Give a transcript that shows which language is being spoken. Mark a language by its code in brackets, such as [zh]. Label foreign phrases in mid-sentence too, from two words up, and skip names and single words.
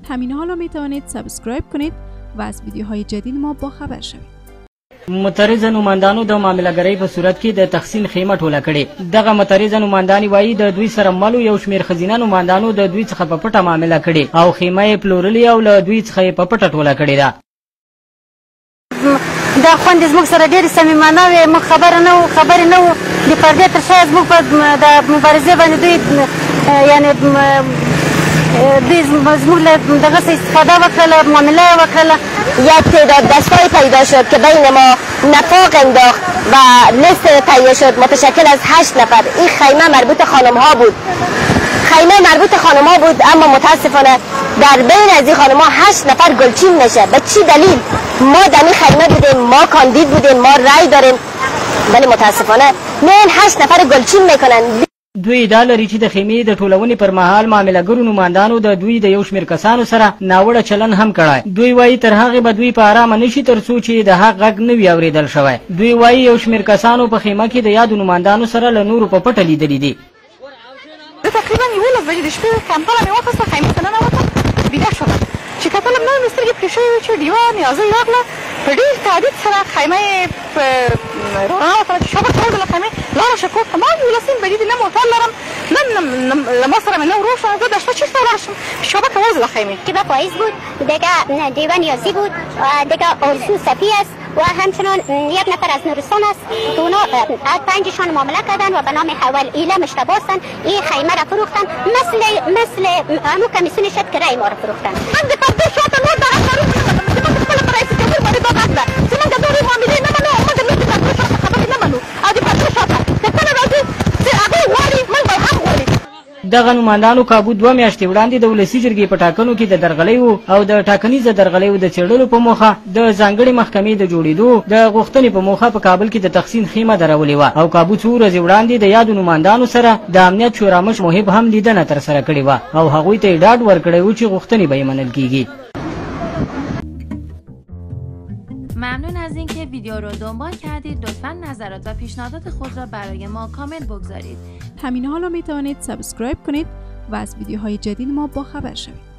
[fa] همین حالا می توانید سابسکرایب کنید و از ویدیوهای جدید ما با خبر شوید. [ps] مترجه نوماندانو د معاملهګرۍ په صورت کې د تقسیم خیمه ټوله کړې. دغه مترجه نوماندانې وایي د دوی سره ملو یو شمېر ښځینه نوماندانو د دوی څخه په پټه معامله کړې او خیمه یې پلورلې او له دوی څخه یې په پټه ټوله کړې ده. دا خوندې زموږ سره ډېرې صمیمانه وې، موږ خبرې نه وو د پردې تر شا زموږ په د مبارزې باندې دوی یعنې دوی زموږ له دغه څه استفاده وکړله، معامله یې وکړله. [fa] یک تعداد دستگاهی پیدا شد که بین ما نفاق انداخت و لیست تهیه شد متشکل از 8 نفر. این خیمه مربوط خانم ها بود، اما متاسفانه در بین از این خانم ها 8 نفر گلچین میشه. به چی دلیل؟ ما در این خیمه بودیم، ما کاندید بودیم، ما رای داریم، ولی متاسفانه نه 8 نفر گلچین میکنن. [ps] دوی دا لري چې د خیمې د ټولونې پر مهال معاملهګرو نوماندانو د دوی د یو شمېر کسانو سره ناوړه چلن هم کړی. دوی وایي تر هغې به دوی په ارامه نشي تر څو چې د حق غږ نه وي اورېدل شوی. دوی وایي یو شمېر کسانو په خیمه کې د یادو نوماندانو سره له نورو په پټه لیدلي دي. زه تقریبا 11 بجې د شپې کمپله مې واخیسته، خیمې ته ننوتم، بیده شوم چې کتلم نه مې سترګې پرې شوې وې چې ډیوه نیازۍ راغله، په ډېر تعدید سره خیمه یې رڼا وکړه چې شابه وړله خیمې لاړه شه کور ته. ما 11 بجې دي، نه موټر لرم نه له ما سره مې نه ورور شوم، زه دا شپه چېرته ولاړ شم؟ شابه که وزله خیمې [fa] که به پاییز بود، دیگه ډیوه نیازی بود، دیگه ارسو صفی است و همچنان یک نفر از نورستان است که اونا 5شان معامله کردن و به نام حول ایله مشتبه هستن. این خیمه را فروختن مثل همون کمیسیون شد که رای ما را فروختن. [ps] من د پردې شاته نور دغه کارونه نه کوم چې موږ خپله په رئیس جمهور باندې دا غږ ده چې موږ د نورې معاملې نه منو، موږ د پردې شاته خبرې نه منو او د پردې شاته که کله راځي چې هغوی غواړي موږ به هم غواړي. دغه نوماندانو کابو 2 میاشتې وړاندې د ولسي جرګې په ټاکنو کې د درغلیو او د ټاکنیزه درغلیو د څېړلو په موخه د ځانګړې محکمې د جوړېدو د غوښتنې په موخه په کابل کې د تقسیم خیمه درولې وه او کابو 2 ورځې وړاندې د یادو نوماندانو سره د امنیت شورامش محب هم لیدنه ترسره کړې وه او هغوی ته یې ډاډ ورکړی و چې غوښتنې به یې منل کېږي. [fa] ممنون از اینکه ویدیو رو دنبال کردید. لطفاً نظرات و پیشنهادات خود را برای ما کامنت بگذارید. همین حالا می توانید سابسکرایب کنید و از ویدیوهای جدید ما با خبر شوید.